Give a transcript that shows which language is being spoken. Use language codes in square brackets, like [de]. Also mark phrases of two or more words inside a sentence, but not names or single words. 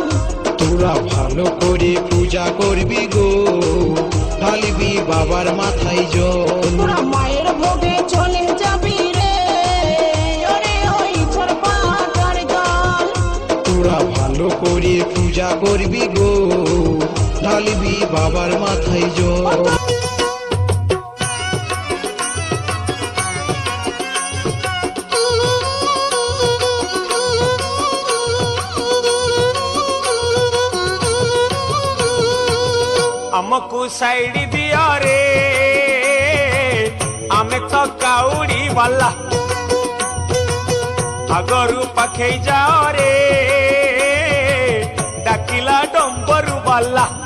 [bn] তোরা ভালো করে পূজা করবি গো, ঢালিবি বাবার মাথায় জল। তোরা মায়ের ভোগে চলে যাবি রে, ওরে ওই চোর পাকার দল। তোরা ভালো করে পূজা করবি গো, ঢালিবি বাবার মাথায় জল। [or] ଆମକୁ ସାଇଡ ଦିଅ ରେ, ଆମେ ତ କାଉଡି ବାଲା, ଆଗରୁ ପାଖେଇ ଯାଅ ରେ, ଡାକିଲା ଡମ୍ବରୁ ବାଲା।